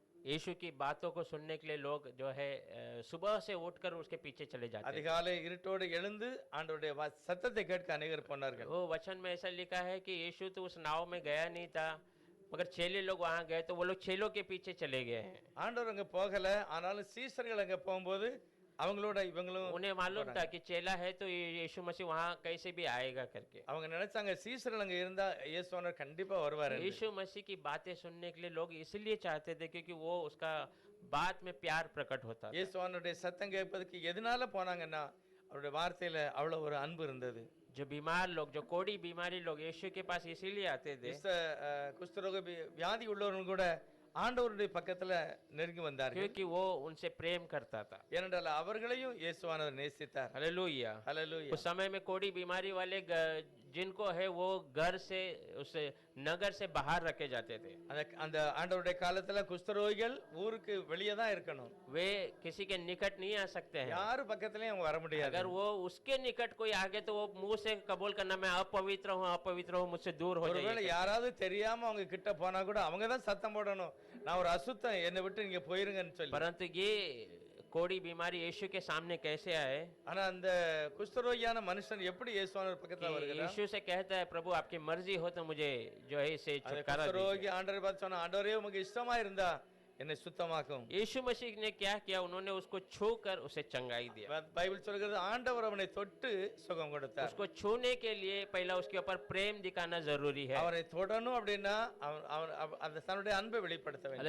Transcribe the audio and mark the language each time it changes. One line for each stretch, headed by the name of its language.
Hindi: यीशु की बातों को सुनने के लिए लोग जो है सुबह से उठकर उसके पीछे चले जाते थे।
Tamil: அதிகாலை இருட்டோடு எழுந்து ஆண்டவருடைய சத்தத்தை கேட்க அநேகர் போனார்கள்.
Hindi: वो वचन में ऐसा लिखा है कि यीशु तो उस नाव में गया नहीं था, मगर चेले लोग वहां गए तो वो लोग चेलों के पीछे चले गए हैं।
Tamil: ஆண்டவர் அங்க போகல, ஆனாலும் சீஷர்கள் அங்க போகும்போது அவங்களோட இவங்களும்
Hindi: उन्हें मालूम था कि चेला है तो यीशु मसीह वहां कैसे भी आएगा करके।
Tamil: அவங்க நினைச்சாங்க சீஷர்கள் அங்க இருந்தா இயேசுவானவர் கண்டிப்பா வருவாரு.
Hindi: यीशु मसीह की बातें सुनने के लिए लोग इसलिए चाहते थे क्योंकि वो उसका बात में प्यार प्रकट होता था।
Tamil: இயேசுவானவருடைய சத்தம் கேட்பதற்கு எதனால போனாங்கன்னா அவருடைய வார்த்தையில அவ்வளவு ஒரு அன்பு இருந்தது.
Hindi: जो बीमार लोग, जो कोड़ी बीमारी लोग यीशु के पास इसीलिए आते थे,
Tamil: குஷ்டரோக வியாதி உள்ளவர்கள் கூட ஆண்டவருடைய பக்கத்துல நெருங்கி வந்தார்கள்.
Hindi: क्योंकि वो उनसे प्रेम करता था।
Tamil: ஏனென்றால் அவர்களையும் இயேசுவானவர் நேசித்தார்.
Hindi: हालेलुया।
Tamil: ஹல்லேலூயா.
Hindi: उस समय में कोड़ी बीमारी वाले जिनको है वो घर से उस नगर से बाहर रखे जाते थे।
Tamil: அந்த ஆண்டவருடைய காலத்துல குஷ்டரோகிகள் ஊருக்கு வெளியே தான் இருக்கணும்.
Hindi: वे किसी के निकट नहीं आ सकते हैं।
Tamil: யாரு பக்கத்துலயும் அவங்க வர முடியாது.
Hindi: अगर वो उसके निकट कोई आगे तो वो मुंह से कबूल करना मैं अपवित्र हूँ मुझसे दूर हो
Tamil: ஒருவேளை
Hindi: जाइए।
Tamil: யாராவது தெரியாம அவங்க கிட்ட போனா கூட அவங்க தான் சத்தம் போடணும், நான் ஒரு அசுத்தம், என்னை விட்டு நீங்க போயிருங்கன்னு சொல்லி.
Hindi: परंतु ये कोड़ी बीमारी यीशु के सामने कैसे आए?
Tamil: ஆனா அந்த குஷ்டரோகியான மனுஷன் எப்படி இயேசுவானவர் பக்கத்துல வருகிறார்?
Hindi: यीशु से कहता है प्रभु आपकी मर्जी हो तो मुझे जो है इसे
Tamil: அந்த
Hindi: छुटकारा दीजिए।
Tamil: குஷ்டரோகி ஆண்டவரை பார்த்து சொன்னா, ஆண்டவரே உமக்கு இஷ்டமா இருந்தா என்னை சுத்தமாக்கும்.
Hindi: यीशु मसीह ने क्या किया? उन्होंने उसको छूकर उसे चंगाई दिया।
Tamil: பைபிள் சொல்கிறது ஆண்டவர் அவனை தொட்டு சுகம் கொடுத்தார்.
Hindi: उसको छूने के लिए पहला उसके ऊपर प्रेम दिखाना जरूरी है।
Tamil: அவனை தொடணும் அப்படின்னா அவன் அந்த தன்னுடைய அன்பை வெளிப்படுத்த வேண்டும்.